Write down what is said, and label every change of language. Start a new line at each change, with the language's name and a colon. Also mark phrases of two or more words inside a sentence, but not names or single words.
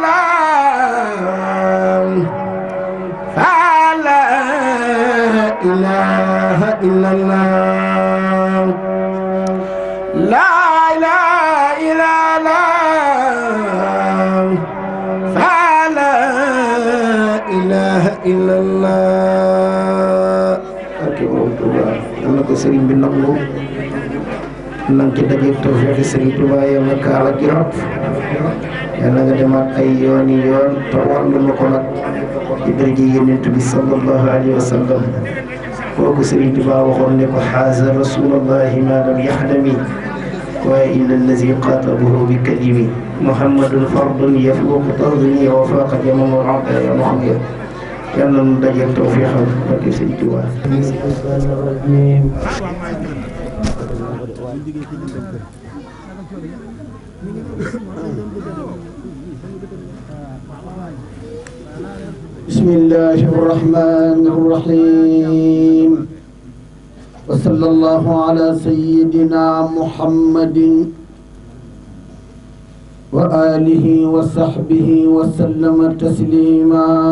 Arabic: الله فلا إله إلا الله لا إله إلا الله فلا إله إلا الله
Wolof: yal na ko sëriñ bi nangu na nga ci dajeeg tawfeexi sëriñ Tuubaa yal na kaala gi rab yal na nga demaat ay yooni yoon te wàllu ma ko nag ci daraja Yonent bi
Arabic: صلى الله عليه وسلم
Wolof: kooku sëriñ Tuubaa waxoon ne ko
Arabic: هذا رسول الله ما لم يخدم
Wolof: waaye
Arabic: إلا الذي خاطبه بكلم محمد فرد يفوق طرديني وفاق جمال العطايا محمد
Wolof: yàlla na nu dajeeg tawfeexam barke sëriñ Tuubaa
Arabic: بسم الله الرحمن الرحيم وصلى الله على سيدنا محمد وآله وصحبه وسلم تسليما